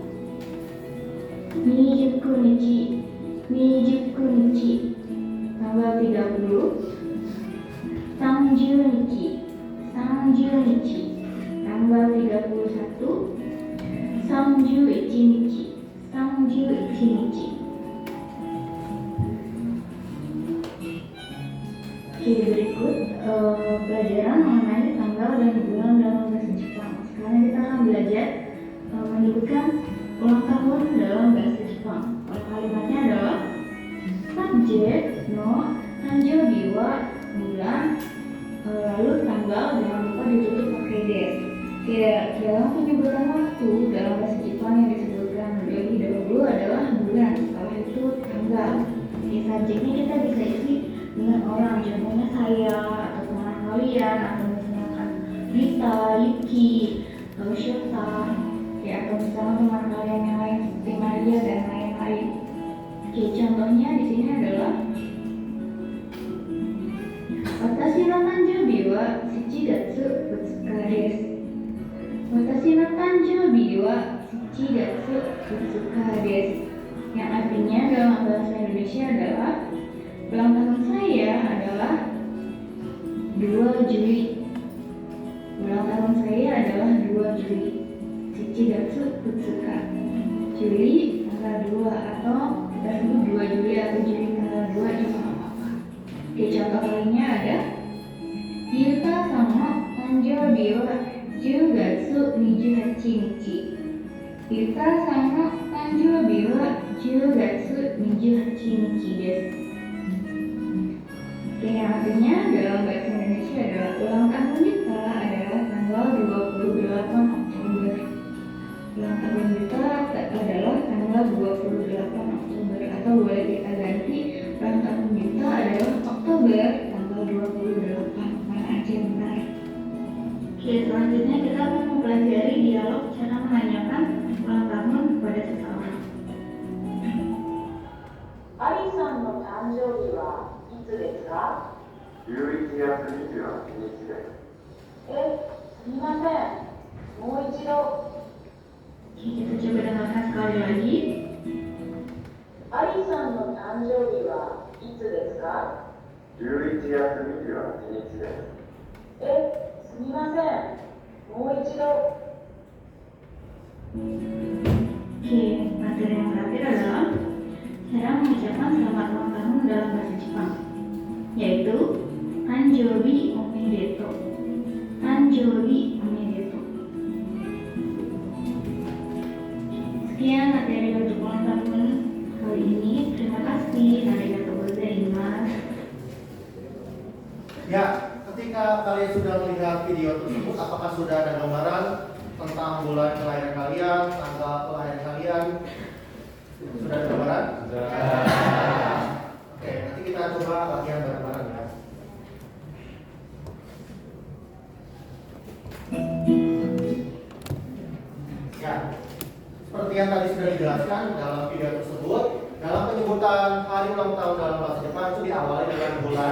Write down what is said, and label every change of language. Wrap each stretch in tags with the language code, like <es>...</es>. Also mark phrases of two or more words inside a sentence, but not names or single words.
<id>29 tanggal 30 30 tanggal 31 31 Oke, berikut pelajaran mengenai tanggal dan bulan dalam bahasa Jepang. Sekarang kita akan belajar menyebutkan ulang tahun dalam bahasa Jepang. Kalimatnya adalah subjek</id> <ja>の誕生日は</ja> <id>bulan, lalu tanggal jangan lupa ditutup pakai des. Dalam penyebutan waktu dalam bahasa Jepang yang disebutkan lebih dahulu adalah bulan, setelah itu tanggal. Subjeknya kita bisa isi dengan orang, contohnya saya atau teman kalian, atau misalkan Rita, Yuki, atau Shota, atau misalkan teman kalian yang lain seperti Maria dan lain-lain. Oke, contohnya di sini adalah</id> <ja>私の誕生日は7月2です. 私の誕生日は7月2です.</ja> <id>Yang artinya dalam bahasa Indonesia adalah ulang tahun saya adalah 2 Juli. Ulang tahun saya adalah 2 Juli.</id> <ja>七月うつか.</ja> <id>Juli tanggal 2 atau kita sebut 2 Juli atau Juli tanggal 2 juga nggak apa-apa. Oke, contoh lainnya ada</id> <ja>ユタ様誕生日は10月28ユタ様誕生日は10月28です.</ja> <id>Yang artinya dalam bahasa Indonesia adalah ulang tahun kita adalah tanggal 28 Oktober. Ulang tahun kita adalah tanggal 28 Oktober, atau boleh kita ganti ulang tahun kita adalah Oktober tanggal 28. Mana aja yang benar. Oke, selanjutnya kita akan mempelajari dialog cara menanyakan ulang tahun kepada seseorang.</id> <ja>アリさんの誕生日はですか 11月28日です。すみません。もう一度。</ja> <id>Kita coba dengarkan sekali lagi.</id> <ja>Ari さんの誕生日はいつですか 11月28日です。すみません。もう一度。</ja> <id>Oke, materi yang terakhir adalah cara mengucapkan selamat ulang tahun dalam bahasa Jepang, yaitu</id> <ja>誕生日おめでとう. 誕生日おめでとう.</ja> <id>Sekian materi untuk ulang tahun kali ini. Terima kasih.</id> <ja>ありがとうございます.</ja> <id>Ya, ketika kalian sudah melihat video tersebut, apakah sudah ada gambaran tentang bulan kelahiran kalian, tanggal kelahiran kalian? Sudah ada gambaran? Sudah. Oke, nanti kita coba latihan bareng-bareng ya. Ya, seperti yang tadi sudah dijelaskan dalam video tersebut, dalam penyebutan hari ulang tahun dalam bahasa Jepang itu diawali dengan bulan.</id>